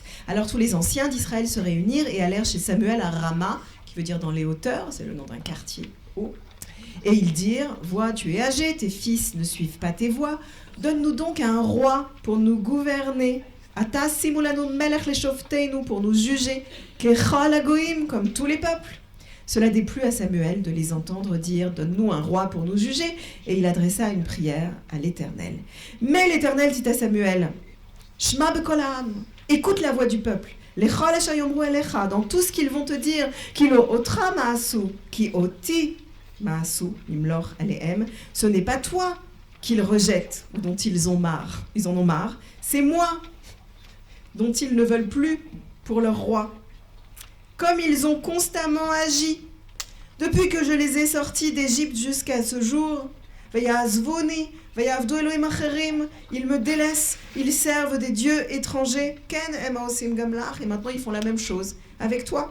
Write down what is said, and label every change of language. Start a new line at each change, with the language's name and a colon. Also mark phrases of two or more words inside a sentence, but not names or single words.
French: Alors tous les anciens d'Israël se réunirent et allèrent chez Samuel à Rama, qui veut dire dans les hauteurs, c'est le nom d'un quartier haut, et ils dirent: vois, tu es âgé, tes fils ne suivent pas tes voies, donne-nous donc un roi pour nous gouverner.
Hebrew: עתה שימה לנו מלך לשופטנו,
French: pour nous juger,
Hebrew: ככל הגויים,
French: comme tous les peuples. Cela déplut à Samuel de les entendre dire « Donne-nous un roi pour nous juger » et il adressa une prière à l'Éternel. Mais l'Éternel dit à Samuel «
Hebrew: שמע בקול העם,
French: écoute la voix du peuple.
Hebrew: לכל אשר יאמרו אליך,
French: dans tout ce qu'ils vont te dire,
Hebrew: כי לא אותך מאסו כי אותי מאסו ממלוך עליהם,
French: ce n'est pas toi qu'ils rejettent ou dont ils en ont marre, c'est moi dont ils ne veulent plus pour leur roi. Comme ils ont constamment agi, depuis que je les ai sortis d'Égypte jusqu'à ce jour, ils me délaissent, ils servent des dieux étrangers, et maintenant ils font la même chose avec toi.